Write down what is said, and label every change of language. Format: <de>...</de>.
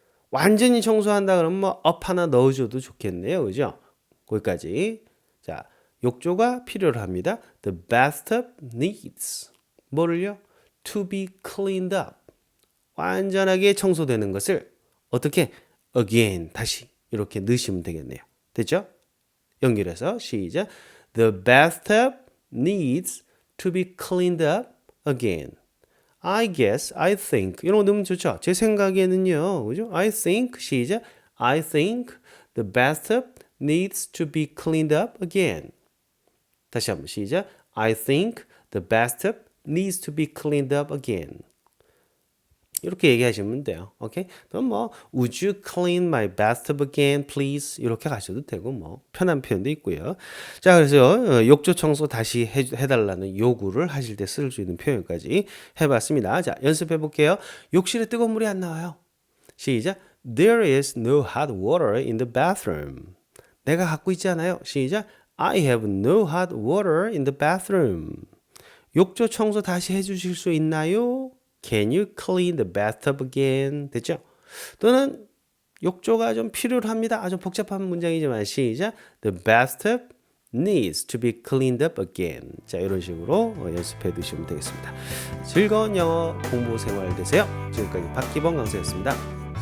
<ko>완전히 청소한다 그러면 뭐 up 하나 넣어줘도 좋겠네요. 그죠? 거기까지. 자, 욕조가 필요로 합니다.</ko> <en>The bathtub needs.</en> <ko>뭐를요?</ko> <en>To be cleaned up.</en> <ko>완전하게 청소되는 것을 어떻게?</ko> <en>Again.</en> <ko>다시 이렇게 넣으시면 되겠네요. 됐죠? 연결해서 시작.</ko> <en>The bathtub needs to be cleaned up again. I guess, I think.</en> <ko>이런 거 넣으면 좋죠? 제 생각에는요. 그죠?</ko> <en>I think.</en> <ko>시작.</ko> <en>I think the bathtub needs to be cleaned up again.</en> <ko>다시 한번 시작.</ko> <en>I think the bathtub needs to be cleaned up again.</en> <ko>이렇게 얘기하시면 돼요. 오케이? 그럼 뭐</ko> <en>Would you clean my bathtub again, please?</en> <ko>이렇게 가셔도 되고 뭐 편한 표현도 있고요. 자, 그래서 욕조 청소 다시 해달라는 요구를 하실 때 쓸 수 있는 표현까지 해봤습니다. 자, 연습해 볼게요. 욕실에 뜨거운 물이 안 나와요. 시작.</ko> <en>There is no hot water in the bathroom.</en> <ko>내가 갖고 있지 않아요. 시작.</ko> <en>I have no hot water in the bathroom.</en> <ko>욕조 청소 다시 해주실 수 있나요?</ko> <en>Can you clean the bathtub again?</en> <ko>됐죠? 또는 욕조가 좀 필요로 합니다. 아주 복잡한 문장이지만 시작.</ko> <en>The bathtub needs to be cleaned up again.</en> <ko>자, 이런 식으로 연습해 두시면 되겠습니다. 즐거운 영어 공부 생활 되세요. 지금까지 박기범 강사였습니다.</ko>